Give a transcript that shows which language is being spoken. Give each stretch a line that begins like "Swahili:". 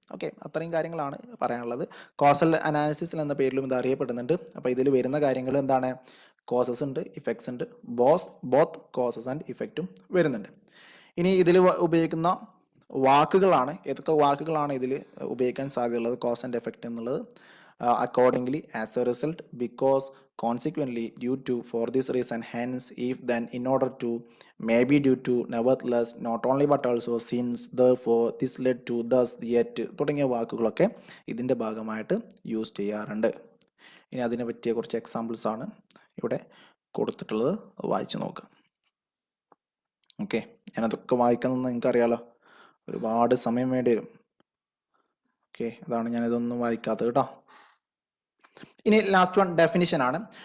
Malayalam: Okay, അത്രയും കാര്യങ്ങളാണ് പറയാനുള്ളത്. കോസൽ അനാലിസിസ് എന്ന പേരിലും ഇത് അറിയപ്പെടുന്നുണ്ട്. അപ്പോൾ ഇതിൽ വരുന്ന കാര്യങ്ങൾ എന്താണ്, കോസസ് ഉണ്ട്, ഇഫക്ട്സ് ഉണ്ട്, ബോത്ത് കോസസ് ആൻഡ് ഇഫക്റ്റും വരുന്നുണ്ട്. ഇനി ഇതിൽ ഉപയോഗിക്കുന്ന വാക്കുകളാണ്, ഏതൊക്കെ വാക്കുകളാണ് ഇതിൽ ഉപയോഗിക്കാൻ സാധ്യതയുള്ളത് കോസ് ആൻഡ് എഫക്റ്റ് എന്നുള്ളത്.
English: Accordingly, as a result, because, consequently, due to, for this reason, hence, if, then, in order to, maybe, due to, nevertheless, not only but also, since, therefore, this led to, thus, yet
Malayalam: തുടങ്ങിയ വാക്കുകളൊക്കെ ഇതിൻ്റെ ഭാഗമായിട്ട് use ചെയ്യാറുണ്ട്. ഇനി അതിനെ പറ്റിയ കുറച്ച് examples ആണ് ഇവിടെ കൊടുത്തിട്ടുള്ളത്, വായിച്ചു നോക്കാം. ഓക്കെ, ഞാനതൊക്കെ വായിക്കുന്നത് നിങ്ങൾക്ക് അറിയാലോ, ഒരുപാട് സമയം വേണ്ടി വരും. ഓക്കെ, അതാണ് ഞാനിതൊന്നും വായിക്കാത്തത് കേട്ടോ. ഇനി ലാസ്റ്റ് വൺ ഡെഫിനിഷൻ ആണ്.